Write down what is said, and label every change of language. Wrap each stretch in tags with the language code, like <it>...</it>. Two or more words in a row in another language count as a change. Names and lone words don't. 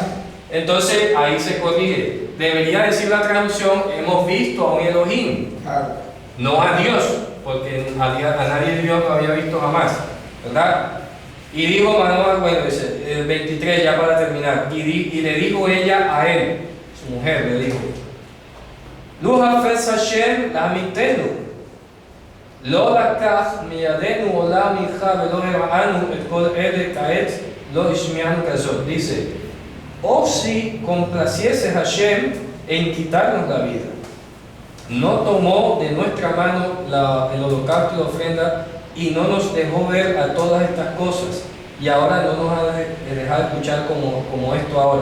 <es>Entonces ahí se corrige. Debería decir la traducción: hemos visto a un Elohim, Claro. no a Dios, porque a nadie Dios lo había visto jamás, ¿verdad? Y dijo Manoah, bueno, dice el 23 ya para terminar, y le dijo ella a él, su mujer le dijo:</es> <he>לו חפץ השם להמיתנו, לא לקח מידנו עולה מנחה ולא הראנו את כל אלה כעת לא השמיענו כזאת.</he> <es>Dice: o si complaciese Hashem en quitarnos la vida, no tomó de nuestra mano el holocausto y la ofrenda y no nos dejó ver a todas estas cosas, y ahora no nos ha de dejar escuchar como esto ahora.</es>